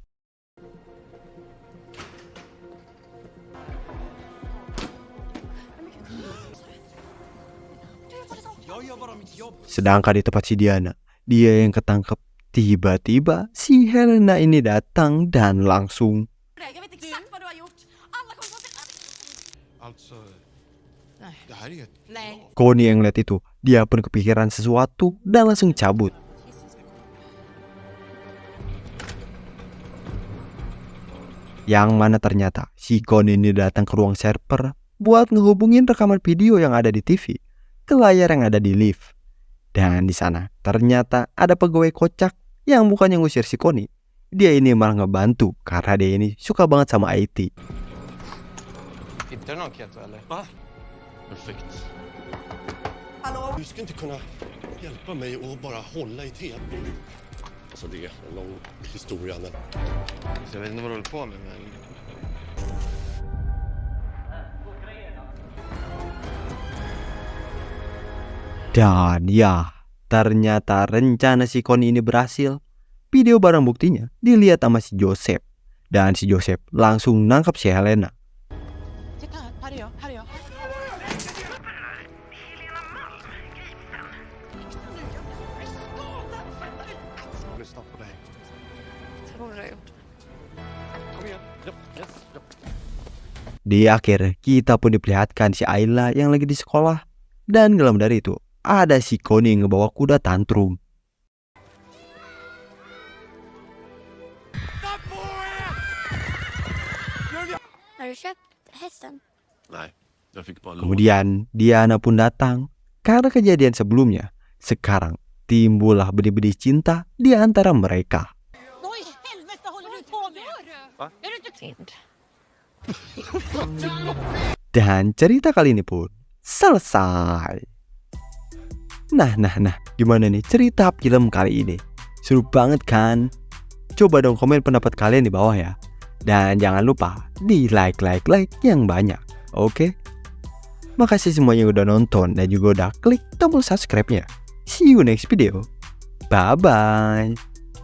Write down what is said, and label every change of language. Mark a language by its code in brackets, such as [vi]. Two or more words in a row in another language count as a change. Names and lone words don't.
[id] Sedangkan di tempat si Diana, dia yang ketangkep. Tiba-tiba si Helena ini datang dan langsung [sv] Jag vet exakt vad du har gjort. Alla kommer få se... Alltså... Det här är ett... Nej. [id] Connie yang lihat itu, dia pun kepikiran sesuatu dan langsung cabut. Yang mana ternyata si Connie ini datang ke ruang server buat ngehubungin rekaman video yang ada di TV ke layar yang ada di lift. Dan di sana ternyata ada pegawai kocak yang bukannya ngusir si Connie. Dia ini malah ngebantu karena dia ini suka banget sama IT. [sv] Hittar du någon Keto eller? Va? Perfekt. Hallå? Du ska inte kunna hjälpa mig och bara hålla i tv. Alltså det är en lång historia men... Så jag vet inte vad du håller på med men... [id] Dan ya, ternyata rencana si Connie ini berhasil. Video barang buktinya dilihat sama si Joseph. Dan si Joseph langsung nangkap si Helena. [sv] Titta här är jag, här är jag. Lyssna på dig. Tror du har gjort? Kom igen. Ja, yes, ja. [id] Di akhir, kita pun diperlihatkan si Ayla yang lagi di sekolah. Dan gak lama dari itu, ada si Connie yang ngebawa kuda tantrum. [sv] Har du köpt hästen? Nej, jag fick bara låna. [id] Kemudian Diana pun datang. Karena kejadian sebelumnya, sekarang timbullah benih-benih cinta di antara mereka. [sv] Vad i helvete håller du på med? Va? Är du inte Tind. [id] Dan cerita kali ini pun selesai. Nah, gimana nih cerita film kali ini? Seru banget kan? Coba dong komen pendapat kalian di bawah ya. Dan jangan lupa di like yang banyak. Oke? Makasih semuanya yang udah nonton dan juga udah klik tombol subscribe-nya. [en] See you next video. Bye-bye.